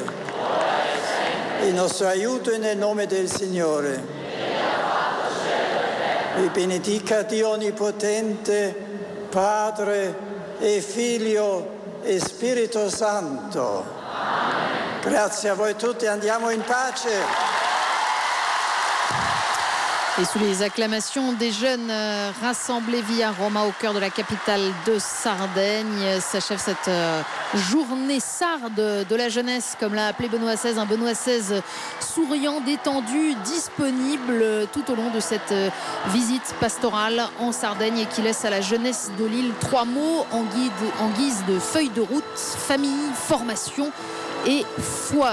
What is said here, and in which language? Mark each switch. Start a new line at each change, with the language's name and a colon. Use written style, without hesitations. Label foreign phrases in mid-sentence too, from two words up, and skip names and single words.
Italian: Il nostro aiuto è nel nome del Signore. Vi benedica Dio Onnipotente, Padre e Figlio e Spirito Santo. Grazie a voi tutti, andiamo in pace.
French: Et sous les acclamations des jeunes rassemblés via Roma au cœur de la capitale de Sardaigne, s'achève cette journée sarde de la jeunesse, comme l'a appelé Benoît XVI, un Benoît XVI souriant, détendu, disponible tout au long de cette visite pastorale en Sardaigne et qui laisse à la jeunesse de l'île 3 mots en guise de feuille de route: famille, formation et foi.